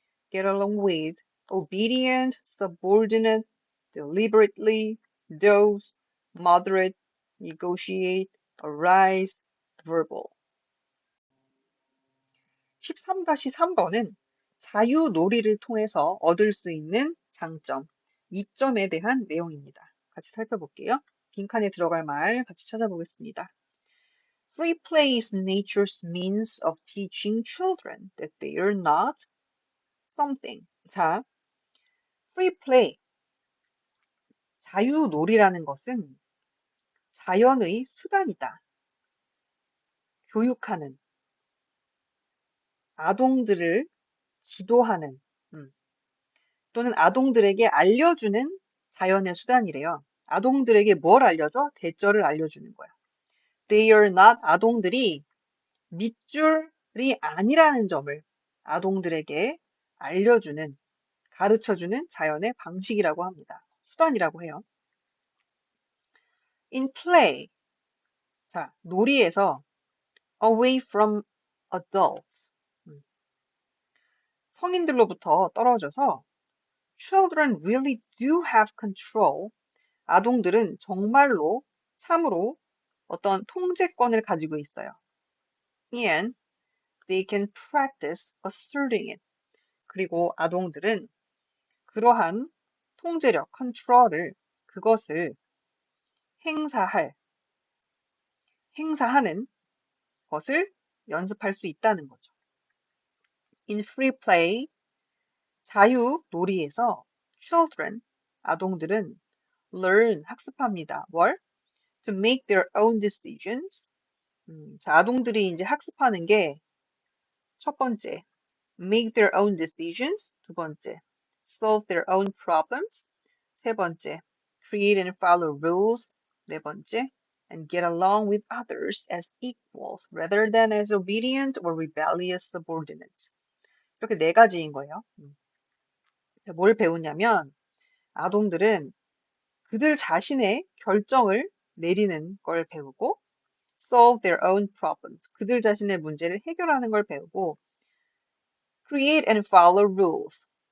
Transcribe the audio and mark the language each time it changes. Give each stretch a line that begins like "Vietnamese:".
English: get along with, obedient, subordinate, deliberately, dose, moderate, negotiate, arise, verbal.
Korean: 13-3번은 자유놀이를 통해서 얻을 수 있는 장점, 이점에 대한 내용입니다. 같이 살펴볼게요. 빈칸에 들어갈 말 같이 찾아보겠습니다.
English: Free play is nature's means of teaching children that they are not something.
Korean: 자,
English: free play,
Korean: 자유놀이라는 것은 자연의 수단이다. 교육하는, 아동들을 지도하는, 또는 아동들에게 알려주는 자연의 수단이래요. 아동들에게 뭘 알려줘? 대절을 알려주는 거야.
English: They are not,
Korean: 아동들이 밑줄이 아니라는 점을 아동들에게 알려주는, 가르쳐주는 자연의 방식이라고 합니다. 수단이라고 해요.
English: In play,
Korean: 자, 놀이에서
English: away from adults,
Korean: 성인들로부터 떨어져서
English: children really do have control,
Korean: 아동들은 정말로, 참으로 어떤 통제권을 가지고 있어요.
English: And they can practice asserting it.
Korean: 그리고 아동들은 그러한 통제력, 컨트롤을, 그것을 행사하는 것을 연습할 수 있다는 거죠.
English: In free play,
Korean: 자유 놀이에서
English: children,
Korean: 아동들은
English: learn,
Korean: 학습합니다. 뭘?
English: To make their own decisions.
Korean: 자, 아동들이 이제 학습하는 게 첫 번째,
English: make their own decisions.
Korean: 두 번째,
English: solve their own problems.
Korean: 세 번째,
English: create and follow rules.
Korean: 네 번째,
English: and get along with others as equals rather than as obedient or rebellious subordinates.
Korean: 이렇게 네 가지인 거예요. 뭘 배우냐면 아동들은 그들 자신의 결정을 내리는 걸 배우고
English: solve their own problems.
Korean: 그들 자신의 문제를 해결하는 걸 배우고
English: create and follow rules.